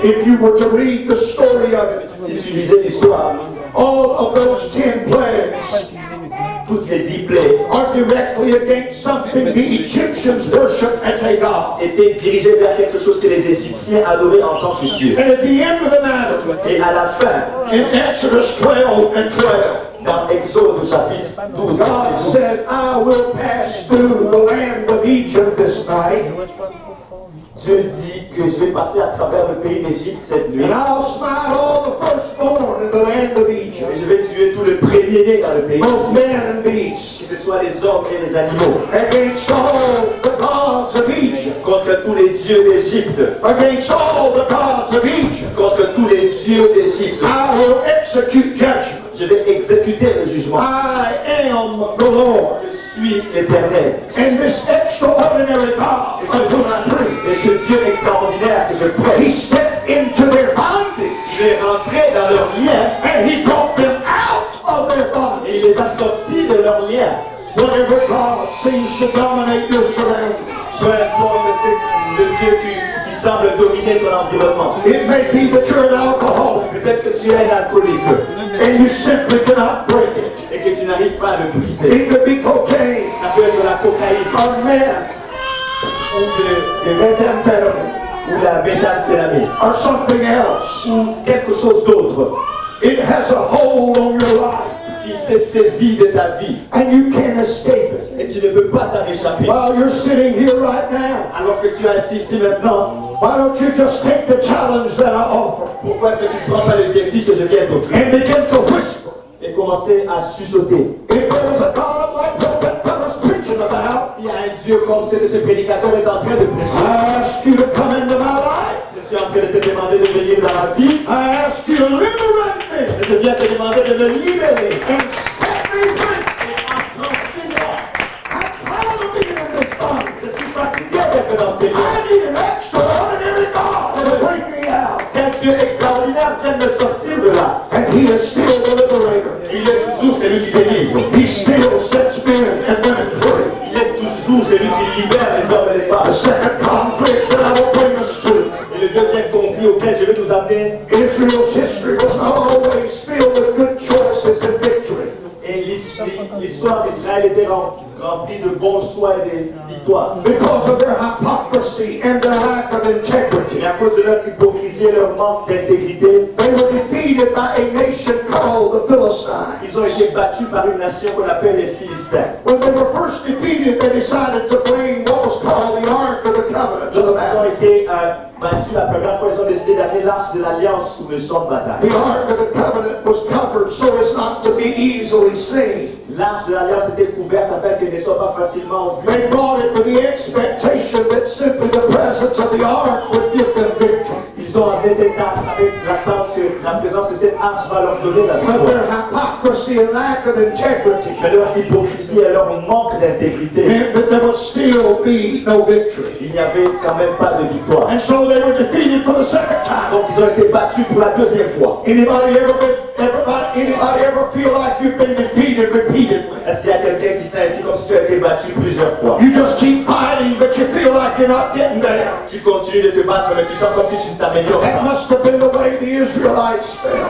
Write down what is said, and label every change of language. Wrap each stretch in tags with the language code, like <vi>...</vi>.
<en>If you were to read the story of it,</en> <fr>Si tu lisais l'histoire,</fr> <en>all of those 10 plagues</en> <fr>toutes ces 10 plaies</fr> <en>are directly against something the Egyptians worship as a god.</en> <fr>étaient dirigées vers quelque chose que les Égyptiens adoraient en tant que Dieu.</fr> <en>And at the end of the matter,</en> <fr>Et à la fin,</fr> <en>in Exodus 12 and 12,</en> <fr>dans Exode au chapitre 12,</fr> <en>God said, I will pass through the land of Egypt this night,</en> <fr>Dieu dit que je vais passer à travers le pays d'Égypte cette nuit.</fr> <en>and I'll smite all the firstborn in the land of</en> <fr>Et</fr> <en>Egypt,</en> <fr>je vais tuer tout le premier-né dans le pays,</fr> <en>both men and beasts,</en> <fr>que ce soit les hommes et les animaux,</fr> <en>against all the gods of Egypt,</en> <fr>contre tous les dieux d'Égypte,</fr> <en>against all the gods of Egypt.</en> <fr>contre tous les dieux d'Égypte.</fr> <en>I will execute judgment.</en> <fr>Je vais exécuter le jugement.</fr> <en>I am the Lord.</en> <fr>Je suis l'Éternel.</fr> <en>And this extraordinary God of whom I preach,</en> <fr>Et ce Dieu extraordinaire que je</fr> <en>He</en> <fr>prêche,</fr> <en>stepped into their bondage</en> <fr>je vais rentrer dans leurs liens</fr> <en>and He brought them out of their bondage.</en> <fr>et il les a sortis de leurs liens.</fr> <en>Whatever God seems to dominate your surroundings,</en> <fr>Peu importe c'est le Dieu qui semble dominer ton environnement.</fr> <en>it may be that you're an alcoholic</en> <fr>Peut-être que tu es un alcoolique</fr> <en>and you simply cannot break it.</en> <fr>et que tu n'arrives pas à le briser.</fr> <en>It could be cocaine</en> <fr>Ça peut être la cocaïne</fr> <en>or meth</en> <fr>ou</fr> <en>or methamphetamine</en> <fr>ou la méthamphétamine</fr> <en>or something else.</en> <fr>ou quelque chose d'autre</fr> <en>It has a hold on your life</en> <fr>qui s'est saisi de ta vie</fr> <en>and you can't escape it.</en> <fr>et tu ne peux pas t'en échapper.</fr> <en>While you're sitting here right now,</en> <fr>Alors que tu es assis ici maintenant,</fr> <en>why don't you just take the challenge that I offer</en> <fr>pourquoi est-ce que tu ne prends pas le défi que je viens d'offrir</fr> <en>and begin to whisper?</en> <fr>et commencer à chuchoter?</fr> <en>If there was a God like what that fellow's preaching about,</en> <fr>S'il y a un Dieu comme ce que ce prédicateur est en train de prêcher,</fr> <en>I ask you to come into my life.</en> <fr>je suis en train de te demander de venir dans ma vie.</fr> <en>I ask you to liberate me</en> <fr>Je viens te demander de me libérer.</fr> <en>and set me free.</en> <fr>Affranchis-moi.</fr> <en>I'm tired of being in this bondage.</en> <fr>Je suis fatigué d'être dans ces lieux.</fr> <en>I need an extraordinary God to bring me out.</en> <fr>Qu'un Dieu extraordinaire vienne me sortir de là.</fr> <en>And He is still the liberator.</en> <fr>Il est toujours celui qui délivre.</fr> <en>He still sets men and women free.</en> <fr>Il est toujours celui qui libère les hommes et les</fr> <en>The</en> <fr>femmes.</fr> <en>second conflict that I will bring us to,</en> <fr>Et le deuxième conflit auquel je vais nous amener,</fr> <en>Israel's history was not always filled with good choices and victory.</en> <fr>et l'histoire d'Israël était remplie de bons choix et de victoires.</fr> <en>Because of their hypocrisy and their lack of integrity,</en> <fr>Et à cause de leur hypocrisie et leur manque d'intégrité,</fr> <en>they were defeated by a nation called the Philistines.</en> <fr>ils ont été battus par une nation qu'on appelle les Philistins.</fr> <en>When they were first defeated, they decided to bring what was called the Ark of the Covenant to the</en> <fr>Lorsqu'ils ont</fr> <en>battle.</en> <fr>été battus la première fois, ils ont décidé d'amener l'arche de l'Alliance sous le champ de bataille.</fr> <en>The Ark of the Covenant was covered so as not to be easily seen.</en> <fr>L'arche de l'Alliance était couverte afin qu'elle ne soit pas facilement vue.</fr> <en>They brought it with the expectation that simply the presence of the Ark would give them victory.</en> <fr>Ils ont amené cette arche avec l'attente que la présence de cette arche va leur donner la</fr> <en>But</en> <fr>victoire.</fr> <en>their hypocrisy and lack of integrity</en> <fr>Mais leur hypocrisie et leur manque d'intégrité,</fr> <en>meant that there would still be no victory.</en> <fr>il n'y avait quand même pas de victoire.</fr> <en>And so they were defeated for the second time.</en> <fr>Donc ils ont été battus pour la deuxième fois.</fr> <en>Anybody ever feel like you've been defeated repeatedly?</en> <fr>Est-ce qu'il y a quelqu'un qui sent ainsi comme si tu as été battu plusieurs fois?</fr> <en>You just keep fighting, but you feel like you're not getting there.</en> <fr>Tu continues de te battre, mais tu sens comme si tu ne t'améliores</fr> <en>That</en> <fr>pas.</fr> <en>must have been the way the Israelites felt.</en>